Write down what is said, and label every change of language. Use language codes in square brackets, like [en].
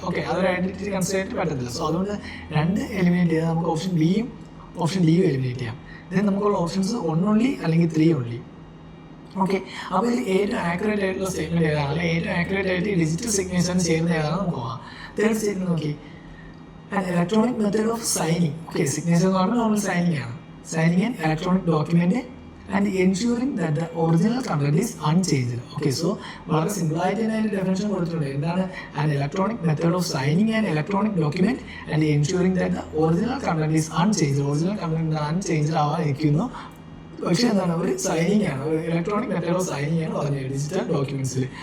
[ml] Okay, അതൊരു identity consider ചെയ്യാൻ പറ്റത്തില്ല. സോ അതുകൊണ്ട് രണ്ട് എലിമിനേറ്റ് ചെയ്താൽ നമുക്ക് ഓപ്ഷൻ ബിയും ഓപ്ഷൻ ഡിയും എലിമിനേറ്റ് ചെയ്യാം. ദെൻ നമുക്കുള്ള ഓപ്ഷൻസ് 1 only അല്ലെങ്കിൽ 3 only. ഓക്കെ, അപ്പോൾ ഇതിൽ ഏറ്റവും ആക്യുറേറ്റ് ആയിട്ടുള്ള സ്റ്റേറ്റ്മെന്റ് ഏതാണ്, അല്ലെങ്കിൽ ഏറ്റവും ആക്യുറേറ്റ് ആയിട്ട് ഡിജിറ്റൽ സിഗ്നേച്ചറിന് ചേരുന്ന ഏതാണെന്ന് നമുക്ക് പോകാം. തേർഡ് സ്റ്റേറ്റ്മെന്റ് നോക്കി. [en] An electronic method of signing. [ml] Okay, signature എന്ന് പറഞ്ഞാൽ നോർമൽ സൈനിങ് ആണ്. [en] Signing an electronic document and ensuring that the original content is unchanged. [ml] Okay, so വളരെ സിമ്പിളായിട്ട് തന്നെ അതിൻ്റെ ഡെഫിനേഷൻ കൊടുത്തിട്ടുണ്ട്. എന്താണ്? [en] an electronic method of signing an electronic document and ensuring that the original content is unchanged. [ml] Original content unchanged ആവാതിരിക്കുന്നു പക്ഷേ എന്താണ് ഒരു signing ആണ്, ഒരു [en] electronic method of signing [ml] ആണ് പറഞ്ഞത് ഡിജിറ്റൽ ഡോക്യുമെന്റ്സിൽ.